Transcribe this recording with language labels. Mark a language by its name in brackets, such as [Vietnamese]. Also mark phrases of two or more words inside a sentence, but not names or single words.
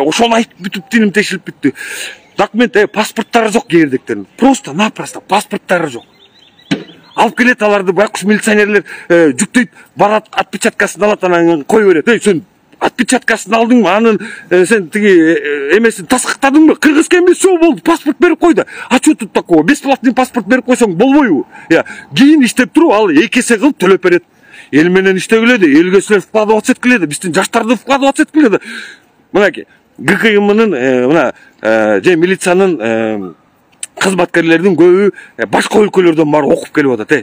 [Kyrgyz] Ошону айтып бүтүп тилим тешилип бүттү. Документ, паспорттары жок кээрдектерин. Просто-напросто паспорттары жок. Алып келет аларды байкуш милиционерлер жүктөйт, барат, отпечаткасын алат, анан кой берет. Сен отпечаткасын алдыңбы, анын сен тиги эмесин таскыктадыңбы? Кыргызга эмес, всё болду, паспорт берип койду. [Russian] А что тут такого? [Kyrgyz] Бесплатный паспорт берип койсоң болбойбу? Кийин иштеп туруп ал 2 эсе кылып төлөп берет. Эл менен иштегиле, элге силер вкладываться эткиле, биздин жаштарды вкладываться эткиле. Мынакей ГКМнын мына же милициянын кызматкерлердин көбү башка өлкөлөрдөн барып окуп келип атат.